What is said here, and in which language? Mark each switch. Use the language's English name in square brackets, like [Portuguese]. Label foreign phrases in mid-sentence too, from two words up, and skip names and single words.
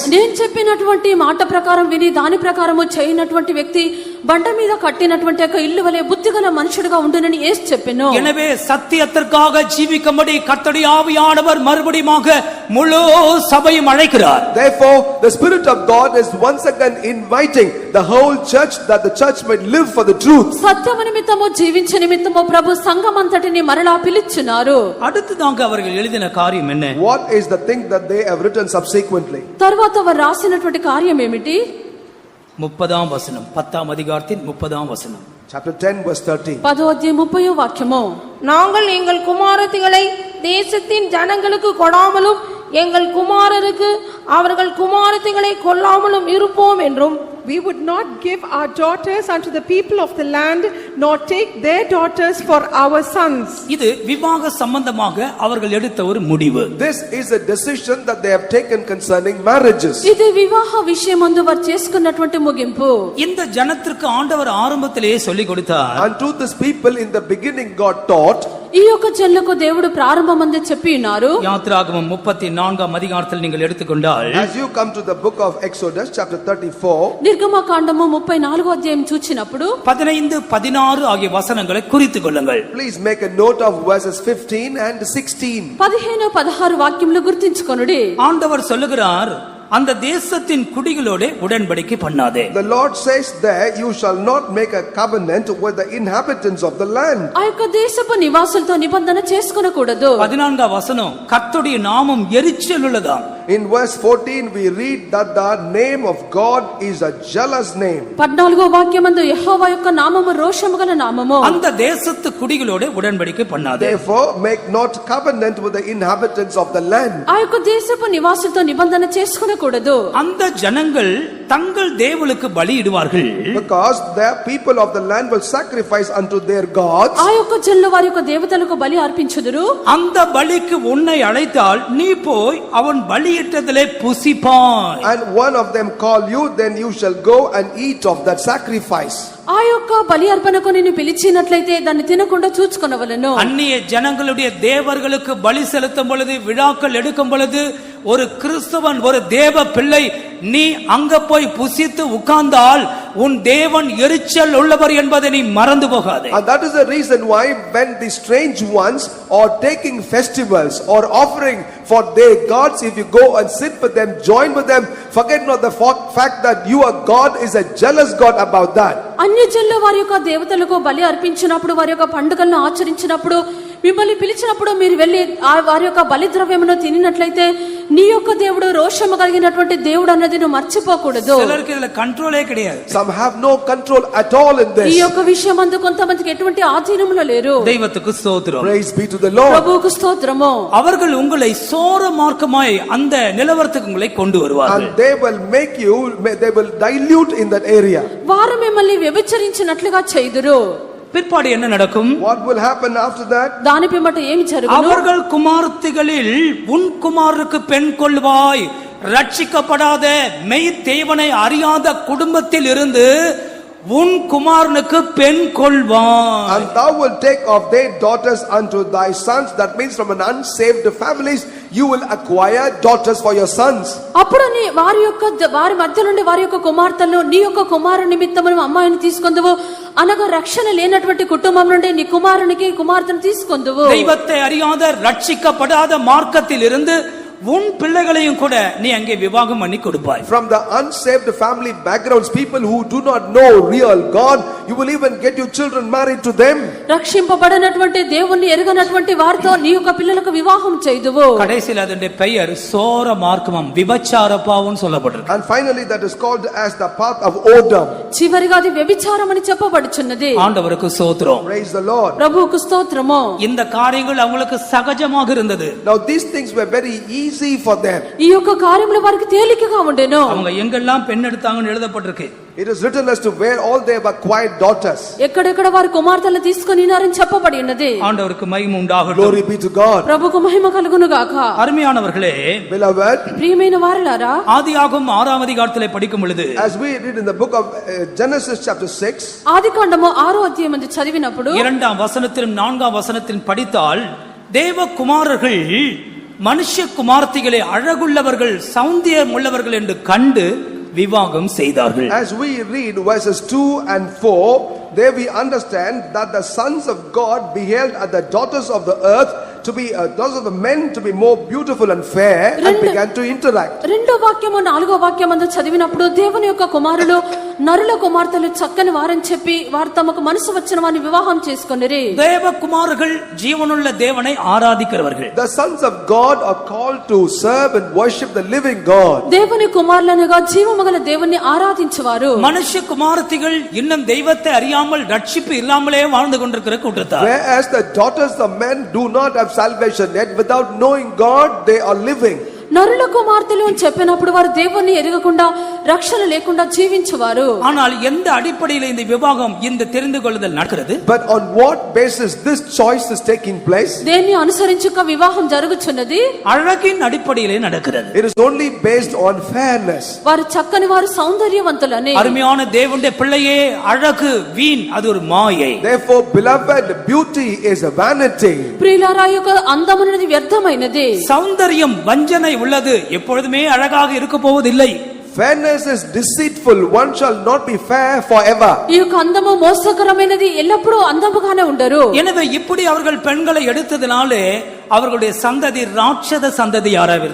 [Telugu] నేను చెప్పినటువంటి మాట ప్రకారం విని దాని ప్రకారము చేయనటువంటి వ్యక్తి బండ మీద కట్టినటువంటి ఒక ఇల్లు వలె బుద్ధిగల మనుషుడుగా ఉండునని యేసు చెప్పెను. [Tamil] எனவே சத்தியத்திற்காக ஜீவிக்கும்படி கர்த்தருடைய ஆவியானவர் மறுபடியுமாக முழு சபையும் அழைக்கிறார். [English] Therefore, the Spirit of God is once again inviting the whole church that the church might live for the truth. [Telugu] సత్యము నిమిత్తము జీవించే నిమిత్తము ప్రభు సంఘమంతటిని మరలా పిలుచున్నారు. [Tamil] அடுத்ததாக அவர்கள் எழுதின காரியம் என்ன? [English] What is the thing that they have written subsequently? [Telugu] తర్వాత వారు రాసినటువంటి కార్యం ఏమిటి? [Tamil] 30ஆம் வசனம், 10ஆம் அதிகாரத்தின் 30ஆம் வசனம். [English] Chapter 10 verse 30. [Telugu] 10వ అధ్యాయం 30వ వాక్యము, [Tamil] நாங்கள் எங்கள் குமாரத்திகளை தேசத்தின் ஜனங்களுக்கு கொடாமலும் எங்கள் குமாரருக்கு அவர்கள் குமாரத்திகளை கொல்லாமலும் இருப்போம் என்றும், [English] We would not give our daughters unto the people of the land, nor take their daughters for our sons. [Tamil] இது விவாக சம்பந்தமாக அவர்கள் எடுத்த ஒரு முடிவு. [English] This is a decision that they have taken concerning marriages. [Telugu] ఇది వివాహ విషయమందు వారు చేసుకున్నటువంటి ముగింపు. [Tamil] இந்த ஜனத்திற்கு ஆண்டவர் ஆரம்பத்திலேயே சொல்லிக் கொடுத்தார். [English] Unto this people in the beginning God taught. [Telugu] ఈ యొక్క జనులకు దేవుడు ప్రారంభమందు చెప్పి ఉన్నారు. [Tamil] யாத்திராகமம் 34ஆம் அதிகாரத்தில் நீங்கள் எடுத்துக்கொண்டால், [English] As you come to the book of Exodus chapter 34, [Telugu] నిర్గమకాండము 34వ అధ్యాయం చూచినప్పుడు [Tamil] 15, 16 ஆகிய வசனங்களை குறித்துக் கொள்ளுங்கள். [English] please make a note of verses 15 and 16. [Telugu] 15, 16 వాక్యములు గుర్తించుకొనుడి. [Tamil] ஆண்டவர் சொல்லுகிறார், அந்த தேசத்தின் குடிகளோட உடன்படிக்கை பண்ணாதே. [English] The Lord says there, you shall not make a covenant with the inhabitants of the land. [Telugu] ఆ యొక్క దేశపు నివాసులతో నిబంధన చేసుకొనకూడదు. [Tamil] 14ஆம் வசனம், கர்த்தருடைய நாமம் எரிச்சல் உள்ளதாம். [English] In verse 14 we read that the name of God is a jealous name. [Telugu] 14వ వాక్యమందు యెహోవా యొక్క నామము రోషము గల నామము. [Tamil] அந்த தேசத்து குடிகளோட உடன்படிக்கை பண்ணாதே. [English] Therefore make not covenant with the inhabitants of the land. [Telugu] ఆ యొక్క దేశపు నివాసులతో నిబంధన చేసుకొనకూడదు. [Tamil] அந்த ஜனங்கள் தங்கள் தேவனுக்கு பலியிடுவார்கள். [English] Because the people of the land will sacrifice unto their gods. [Telugu] ఆ యొక్క జనులు వారి యొక్క దేవతలకు బలి అర్పించుదురు. [Tamil] அந்த பலிக்கு உன்னை அழைத்தால் நீ போய் அவன் பலியிட்டதிலே புசிப்பாய். [English] And one of them call you, then you shall go and eat of that sacrifice. [Telugu] ఆ యొక్క బలి అర్పణకు నిన్ను పిలిచినట్లయితే దాన్ని తినకుండా చూచుకొనవలెను. [Tamil] அந்நிய ஜனங்களுடைய தேவர்களுக்கு பலி செலுத்தும் பொழுது, விழாக்கள் எடுக்கும் பொழுது, ஒரு கிறிஸ்தவன், ஒரு தேவ பிள்ளை, நீ அங்க போய் புசித்து உட்கார்ந்தால் உன் தேவன் எரிச்சல் உள்ளவர் என்பதை நீ மறந்து போகாதே. [English] And that is the reason why when the strange ones are taking festivals or offering for their gods, if you go and sit with them, join with them, forget not the fact that your God is a jealous God about that. [Telugu] అన్యజనులు వారి యొక్క దేవతలకు బలి అర్పించినప్పుడు, వారి యొక్క పండుగలను ఆచరించినప్పుడు, మిమ్మల్ని పిలిచినప్పుడు మీరు వెళ్ళి ఆ వారి యొక్క బలి ద్రవ్యమును తినినట్లయితే నీ యొక్క దేవుడు రోషము కలిగినటువంటి దేవుడు అన్నది నువ్వు మర్చిపోకూడదు. [Tamil] சிலருக்கு இதுல கண்ட்ரோலே கிடையாது. [English] Some have no control at all in [Telugu] ఈ [English] this. [Telugu] యొక్క విషయం అందు కొంతమందికి ఎటువంటి ఆధీనములో లేరు. [Tamil] தெய்வத்துக்கு ஸ்தோத்திரம். [English] Praise be to the Lord. [Telugu] ప్రభువుకు స్తోత్రము. [Tamil] அவர்கள் உங்களை சோர மார்க்கமாய் அந்த நிலவரத்துக்கு உங்களை கொண்டு வருவார்கள். [English] And they will make you, they will dilute in that area. [Telugu] వారు మిమ్మల్ని వ్యభిచరించినట్లుగా చేయుదురు. [Tamil] பிற்பாடு என்ன நடக்கும்? [English] What will happen after that? [Telugu] దాని పిమ్మట ఏమి జరుగును? [Tamil] அவர்கள் குமார்த்திகளில் உன் குமாருக்கு பெண் கொள்வாய். ரட்சிக்கப்படாத மெய் தேவனை அறியாத குடும்பத்தில் இருந்து உன் குமாரனுக்கு பெண் கொள்வான். [English] And thou wilt take of their daughters unto thy sons. That means from an unsaved families you will acquire daughters for your sons. [Telugu] అప్పుడు నీ వారి మధ్య నుండి వారి యొక్క కుమార్తెలను నీ యొక్క కుమారుని నిమిత్తము అమ్మాయిని తీసుకొందువు, అనగా రక్షణ లేనటువంటి కుటుంబం నుండి నీ కుమారునికి కుమార్తెను తీసుకొందువు. [Tamil] தெய்வத்தை அறியாத ரட்சிக்கப்படாத மார்க்கத்தில் இருந்து உன் பிள்ளைகளையும் கூட நீ அங்கே விவாகம் பண்ணி கொடுப்பாய். [English] From the unsaved family backgrounds, people who do not know real God, you will even get your children married to them. [Telugu] రక్షింపబడినటువంటి దేవుణ్ణి ఎరుగనటువంటి వారితో నీ యొక్క పిల్లలకు వివాహం చేయుదువు. [Tamil] கடைசியில் அதனுடைய பெயர் சோர மார்க்கமம், விபச்சார பாவம்னு சொல்லப்பட்டிருக்கு. [English] And finally that is called as the path of Odom. [Telugu] చివరిగా అది వ్యభిచారం అని చెప్పబడుచున్నది. [Tamil] ஆண்டவருக்கு ஸ்தோத்திரம். [English] Praise the Lord. [Telugu] ప్రభువుకు స్తోత్రము. [Tamil] இந்த காரியங்கள் அவங்களுக்கு சகஜமாக இருந்தது. [English] Now these things were very easy for them. [Telugu] ఈ యొక్క కార్యములు వారికి తేలికగా ఉండెను. [Tamil] அவங்க எங்கெல்லாம் பெண் எடுத்தாங்கன்னு எழுதப்பட்டிருக்கு. [English] It is written as to where all they have acquired daughters. [Telugu] ఎక్కడెక్కడ వారు కుమార్తెలను తీసుకొనినారని చెప్పబడి ఉన్నది. [Tamil] ஆண்டவருக்கு மகிமை உண்டாகட்டும். [English] Glory be to God. [Telugu] ప్రభువుకు మహిమ కలుగును గాక. [Tamil] அருமையானவர்களே, [English] Beloved, [Telugu] ప్రియమైన వారలారా, [Tamil] ஆதியாகமம் 6ஆம் அதிகாரத்திலே படிக்கும் பொழுது [English] as we read in the book of Genesis chapter 6, [Telugu] ఆదికాండము 6వ అధ్యాయమందు చదివినప్పుడు [Tamil] 2ஆம் வசனத்திலும் 4ஆம் வசனத்திலும் படித்தால் தேவகுமாரர்கள் மனுஷ குமார்த்திகளை அழகுள்ளவர்கள் சௌந்தியம் உள்ளவர்கள் என்று கண்டு விவாகம் செய்தார்கள். [English] as we read verses 2 and 4, there we understand that the sons of God beheld at the daughters of the earth to be daughters of the men to be more beautiful and fair, and began to interact. [Telugu] రెండో వాక్యము 4వ వాక్యమందు చదివినప్పుడు దేవుని యొక్క కుమారులు నరుల కుమార్తెలు చక్కని వారని చెప్పి వారు తమకు మనసు వచ్చిన వారిని వివాహం చేసుకొనిరి. [Tamil] தேவகுமாரர்கள் ஜீவனுள்ள தேவனை ஆராதிக்கிறவர்கள். [English] The sons of God are called to serve and worship the living God. [Telugu] దేవుని కుమారులనుగా జీవముగల దేవుణ్ణి ఆరాధించువారు. [Tamil] மனுஷ குமாரத்திகள் இன்னும் தெய்வத்தை அறியாமல் ரட்சிப்பு இல்லாமலே வாழ்ந்து கொண்டிருக்கிற கூட்டத்தார். [English] Whereas the daughters of men do not have salvation yet, without knowing God they are living. [Telugu] నరుల కుమార్తెలు అని చెప్పినప్పుడు వారు దేవుణ్ణి ఎరగకుండా రక్షణ లేకుండా జీవించువారు. [Tamil] ஆனால் எந்த அடிப்படையில் இந்த விவாகம் இந்த தெரிந்து கொள்ளுதல் நடக்கிறது? [English] But on what basis this choice is taking place? [Telugu] దేన్ని అనుసరించుక వివాహం జరుగుచున్నది? [Tamil] அழகின் அடிப்படையிலே நடக்கிறது. [English] It is only based on fairness. [Telugu] వారు చక్కని వారు సౌందర్యవంతులని. [Tamil] அருமையான தேவனுடைய பிள்ளையே, அழகு வீண், அது ஒரு மாயை. [English] Therefore, beloved, beauty is a vanity. [Telugu] ప్రియులారా, యొక్క అందమున్నది వ్యర్థమైనది. [Tamil] சௌந்தரியம் வஞ்சனை உள்ளது, எப்பொழுதுமே அழகாக இருக்க போவதில்லை. [English] Fairness is deceitful, one shall not be fair forever. [Telugu] ఈ యొక్క అందము మోసకరమైనది, ఎల్లప్పుడూ అందముగానే ఉండరు. [Tamil] எனவே இப்படி அவர்கள் பெண்களை எடுத்ததினாலே அவர்களுடைய சந்ததி ராட்சத சந்ததியாராக.